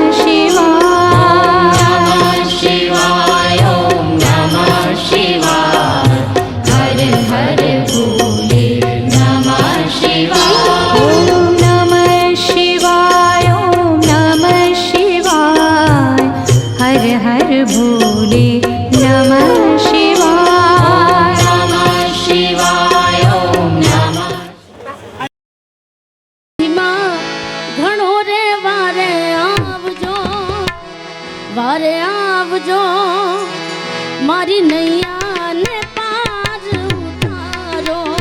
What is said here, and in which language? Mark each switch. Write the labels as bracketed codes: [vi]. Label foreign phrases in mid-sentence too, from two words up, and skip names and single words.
[sa] शिवाय शिवाय ॐ नमः शिवाय हर हर भोले नमः शिवाय ॐ नमः शिवाय ॐ नमः शिवाय हर हर भोले नमः शिवाय नमः शिवाय ॐ नमः [gu] ઘણો રે વારે આવજો મારી નૈયા ને પાર ઉતારો